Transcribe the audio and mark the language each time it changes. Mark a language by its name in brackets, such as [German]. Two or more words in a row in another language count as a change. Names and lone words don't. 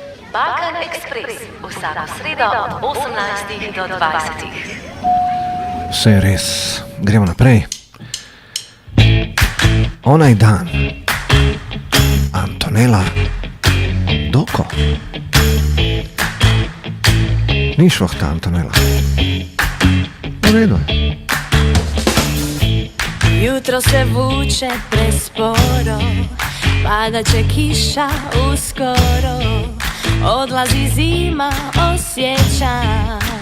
[Slovenian] Balkan Express vsako sredo od 18 do 20. Vse je res. Gremo naprej. Onaj dan. Antonela Doko. Ni šlohta Antonela. [Bosnian] U redu je. [Croatian] Jutro se vuče presporo, pada će kiša uskoro, odlazi zima, osjećam.